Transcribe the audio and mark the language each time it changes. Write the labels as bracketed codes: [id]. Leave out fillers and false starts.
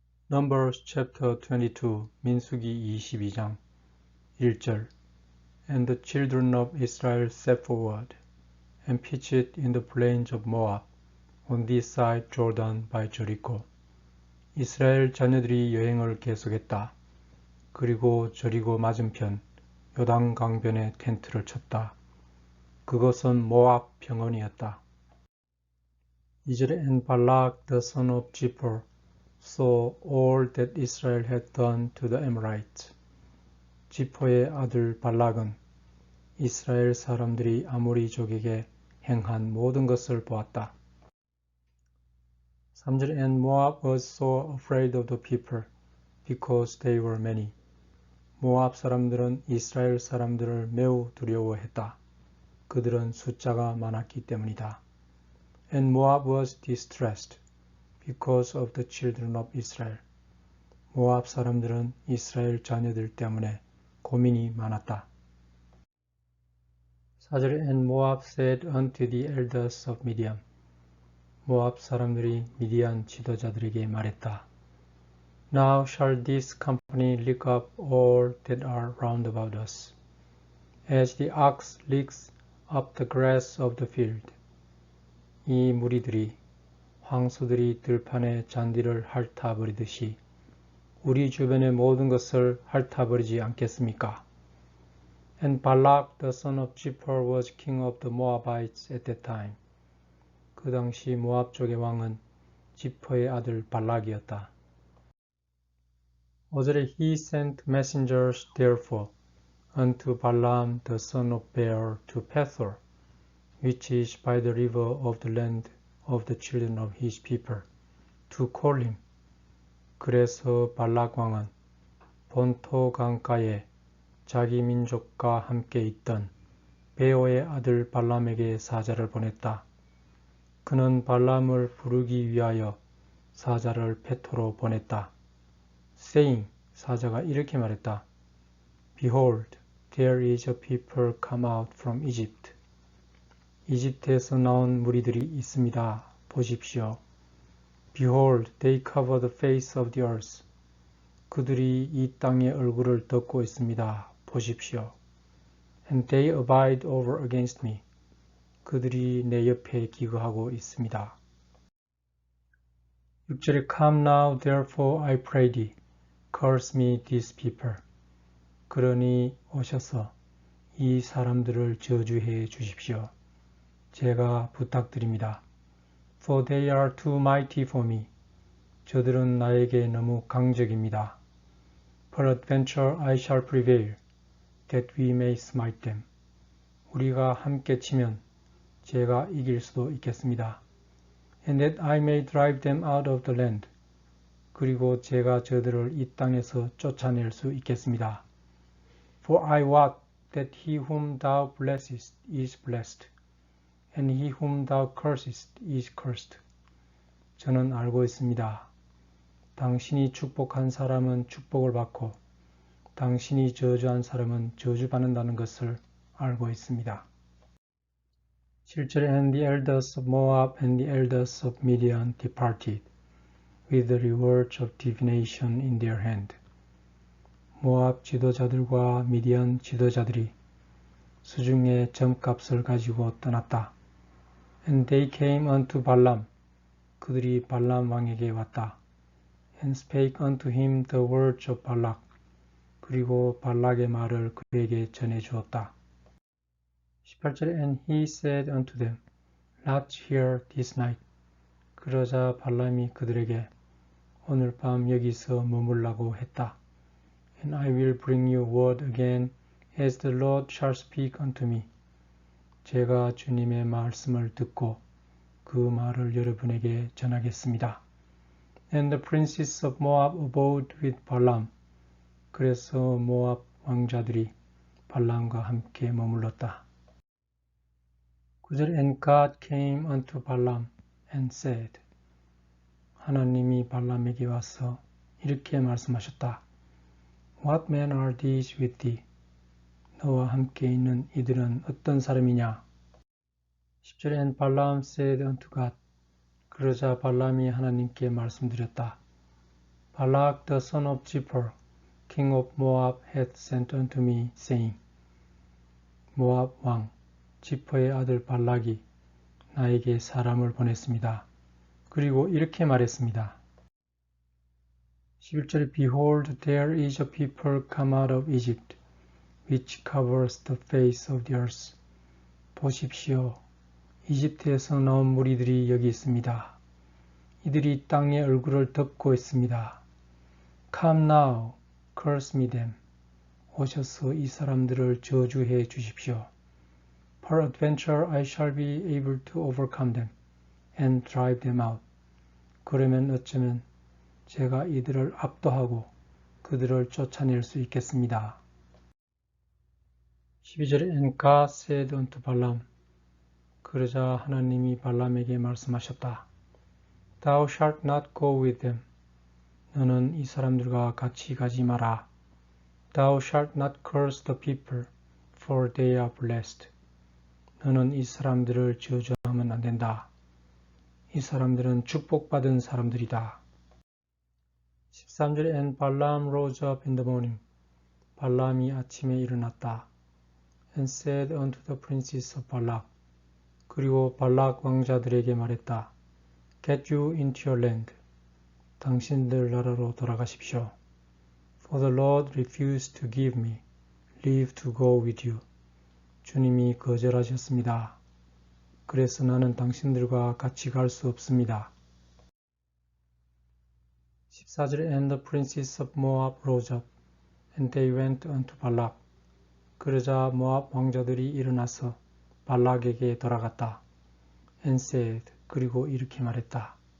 [en] Numbers chapter 22 [ko] 민수기 22장 1절 [en] And the children of Israel set forward and pitched in the plains of Moab on this side Jordan by Jericho. [ko] 이스라엘 자녀들이 여행을 계속했다. 그리고 저리고 맞은편 요단 강변에 텐트를 쳤다. 그것은 모압 평원이었다. 2절에 [en] And Balak the son of Zippor saw all that Israel had done to the Amorites. [ko] 지포의 아들 발락은 이스라엘 사람들이 아모리족에게 행한 모든 것을 보았다. 3절 [en] And Moab was so afraid of the people because they were many. [ko] 모압 사람들은 이스라엘 사람들을 매우 두려워했다. 그들은 숫자가 많았기 때문이다. [en] And Moab was distressed because of the children of Israel. [ko] 모압 사람들은 이스라엘 자녀들 때문에 고민이 많았다. 4절에 [en] And Moab said unto the elders of Midian. [ko] 모압 사람들이 미디안 지도자들에게 말했다. [en] Now shall this company lick up all that are round about us, as the ox licks up the grass of the field. [ko] 이 무리들이 황소들이 들판의 잔디를 핥아버리듯이 우리 주변의 모든 것을 핥아버리지 않겠습니까? [en] And Balak the son of Zippor was king of the Moabites at that time. [ko] 그 당시 모압 쪽의 왕은 지퍼의 아들 발락이었다. 5절에 [en] He sent messengers therefore unto Balaam the son of Beor to Pethor, which is by the river of the land of the children of his people, to call him. [ko] 그래서 발락 왕은 본토 강가에 자기 민족과 함께 있던 베오의 아들 발람에게 사자를 보냈다. 그는 발람을 부르기 위하여 사자를 페토로 보냈다. [en] saying, [ko] 사자가 이렇게 말했다. [en] Behold, there is a people come out from Egypt. [ko] 이집트에서 나온 무리들이 있습니다. 보십시오. [en] Behold, they cover the face of the earth. [ko] 그들이 이 땅의 얼굴을 덮고 있습니다. 보십시오. [en] And they abide over against me. [ko] 그들이 내 옆에 기거하고 있습니다. 6절에 [en] Come now, therefore, I pray thee, curse me these people. [ko] 그러니 오셔서 이 사람들을 저주해 주십시오. 제가 부탁드립니다. [en] For they are too mighty for me. [ko] 저들은 나에게 너무 강적입니다. [en] Peradventure I shall prevail, that we may smite them. [ko] 우리가 함께 치면 제가 이길 수도 있겠습니다. [en] And that I may drive them out of the land. [ko] 그리고 제가 저들을 이 땅에서 쫓아낼 수 있겠습니다. [en] For I wot that he whom thou blessest is blessed, and he whom thou cursest is cursed. [ko] 저는 알고 있습니다. 당신이 축복한 사람은 축복을 받고 당신이 저주한 사람은 저주받는다는 것을 알고 있습니다. 7절에 [en] And the elders of Moab and the elders of Midian departed, with the rewards of divination in their hand. [ko] 모압 지도자들과 미디안 지도자들이 수중의 점값을 가지고 떠났다. [en] And they came unto Balaam. [ko] 그들이 발람 왕에게 왔다. [en] And spake unto him the words of Balak. [ko] 그리고 발락의 말을 그에게 전해 주었다. 18절에 [en] And he said unto them, Lodge here this night. [ko] 그러자 발람이 그들에게 오늘 밤 여기서 머물라고 했다. [en] And I will bring you word again as the Lord shall speak unto me. [ko] 제가 주님의 말씀을 듣고 그 말을 여러분에게 전하겠습니다. [en] And the princes of Moab abode with Balaam. [ko] 그래서 모압 왕자들이 발람과 함께 머물렀다. 9절 [en] And God came unto Balaam and said. [ko] 하나님이 발람에게 와서 이렇게 말씀하셨다. [en] What men are these with thee? [ko] 너와 함께 있는 이들은 어떤 사람이냐? 10절에 [en] And Balaam said unto God. [ko] 그러자 발람이 하나님께 말씀드렸다. [en] Balak the son of Zippor, king of Moab, hath sent unto me, saying, [ko] 모압 왕 지퍼의 아들 발락이 나에게 사람을 보냈습니다. 그리고 이렇게 말했습니다. 11절에 [en] Behold, there is a people come out of Egypt, which covers the face of the earth. [ko] 보십시오. 이집트에서 나온 무리들이 여기 있습니다. 이들이 땅의 얼굴을 덮고 있습니다. [en] Come now, curse me them. [ko] 오셔서 이 사람들을 저주해 주십시오. [en] Peradventure I shall be able to overcome them and drive them out. [ko] 그러면 어쩌면 제가 이들을 압도하고 그들을 쫓아낼 수 있겠습니다. 12절에 [en] And God said unto Balaam. [ko] 그러자 하나님이 발람에게 말씀하셨다. [en] Thou shalt not go with them. [ko] 너는 이 사람들과 같이 가지 마라. [en] Thou shalt not curse the people, for they are blessed. [ko] 너는 이 사람들을 저주하면 안 된다. 이 사람들은 축복받은 사람들이다. 13절에 [en] And Balaam rose up in the morning. [ko] 발람이 아침에 일어났다. [en] And said unto the princes of Balak. [ko] 그리고 발락 왕자들에게 말했다. [en] Get you into your land. [ko] 당신들 나라로 돌아가십시오. [en] For the Lord refused to give me leave to go with you. [ko] 주님이 거절하셨습니다. 그래서 나는 당신들과 같이 갈 수 없습니다. 14절에 [en] And the princes of Moab rose up, and they went unto Balak. [ko] 그러자 모압 왕자들이 일어나서 발락에게 돌아갔다. [en] And said, [ko] 그리고 이렇게 말했다.